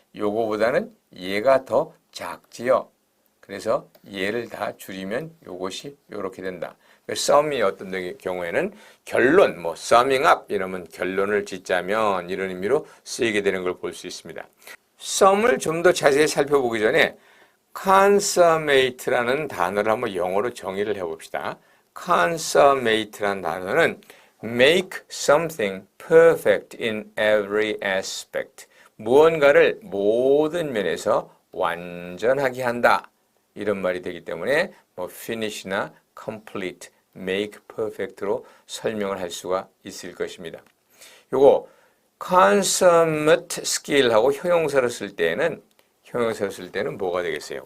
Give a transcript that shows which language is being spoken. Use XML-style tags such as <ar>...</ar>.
<ko>요거보다는 얘가 더 작지요. 그래서 얘를 다 줄이면 요것이 요렇게 된다. sum이 어떤 경우에는 결론, 뭐</ko> <en>summing up</en> <ko>이러면 결론을 짓자면 이런 의미로 쓰이게 되는 걸 볼 수 있습니다. sum을 좀 더 자세히 살펴보기 전에 consummate라는 단어를 한번 영어로 정의를 해봅시다. consummate라는 단어는</ko> <en>make something perfect in every aspect.</en> <ko>무언가를 모든 면에서 완전하게 한다. 이런 말이 되기 때문에 뭐 finish나 complete,</ko> <en>make perfect</en> <ko>로 설명을 할 수가 있을 것입니다. 요거 consummate skill하고 형용사를 쓸 때는 뭐가 되겠어요?</ko>